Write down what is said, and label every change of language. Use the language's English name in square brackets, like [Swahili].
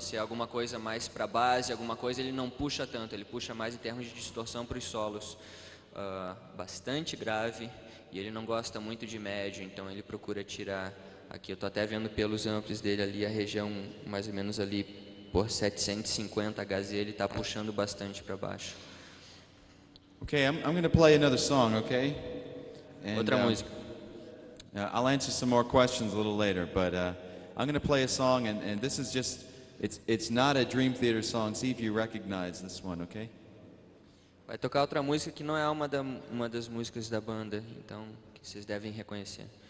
[Portuguese] Se é alguma coisa mais para base, alguma coisa, ele não puxa tanto, ele puxa mais em termos de distorção para os solos. Bastante grave, e ele não gosta muito de médio, então ele procura tirar. Aqui eu estou até vendo pelos amplos dele ali, a região mais ou menos ali por 750 Hz, ele está puxando bastante para baixo. [English] Okay, I'm going to play another song, okay? And, [Portuguese] Outra música. [English] I'll answer some more questions a little later, but I'm going to play a song, and this is just, it's not a Dream Theater song. See if you recognize this one, okay? [Portuguese] Vai tocar outra música que não é uma das músicas da banda, então que vocês devem reconhecer.